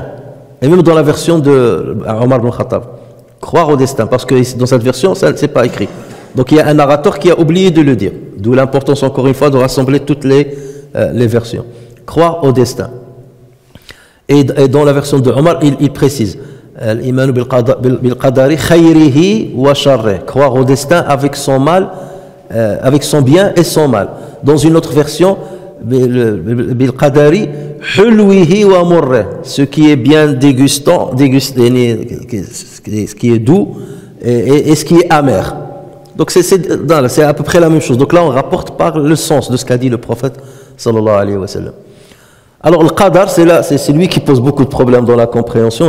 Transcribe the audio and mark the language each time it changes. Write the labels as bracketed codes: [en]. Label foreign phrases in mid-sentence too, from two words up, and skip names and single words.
[fr] Et même dans la version de Omar ibn Khattab, croire au destin, parce que dans cette version, ça c'est pas écrit. Donc il y a un narrateur qui a oublié de le dire. D'où l'importance encore une fois de rassembler toutes les versions. Croire au destin. Et dans la version de Omar, il précise [ar] الإيمان بالقدر خيره وشره, [fr] croire au destin avec son mal, avec son bien et son mal. Dans une autre version, [ar] بالقدر حلوه ومره, [fr] ce qui est bien dégustant, ce qui est doux et ce qui est amer. Donc c'est à peu près la même chose. Donc là on rapporte par le sens de ce qu'a dit le prophète [ar] صلى الله عليه وسلم. [fr] Alors le qadar, c'est lui qui pose beaucoup de problèmes dans la compréhension.